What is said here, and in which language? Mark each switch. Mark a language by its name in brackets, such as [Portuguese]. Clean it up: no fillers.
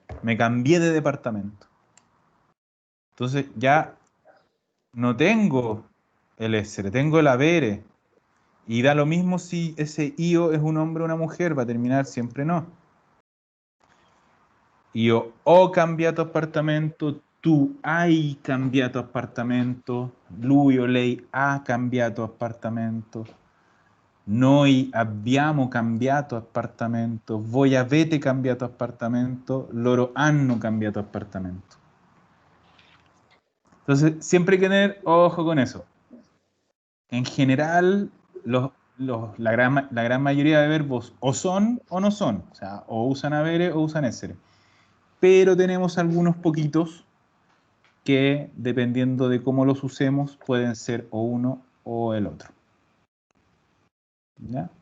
[Spanish] Me cambié de departamento. Entonces ya no tengo el essere, tengo el avere. Y da lo mismo si ese io es un hombre o una mujer, va a terminar siempre no. [Italian] Io ho cambiato appartamento, tu hai cambiato appartamento, lui o lei ha cambiato appartamento, noi abbiamo cambiato appartamento, voi avete cambiato appartamento, loro hanno cambiato appartamento. [Spanish] Entonces, siempre hay que tener ojo con eso. En general, la gran mayoría de verbos o son o no son. O sea, o usan avere o usan essere. Pero tenemos algunos poquitos que, dependiendo de cómo los usemos, pueden ser o uno o el otro. ¿Ya?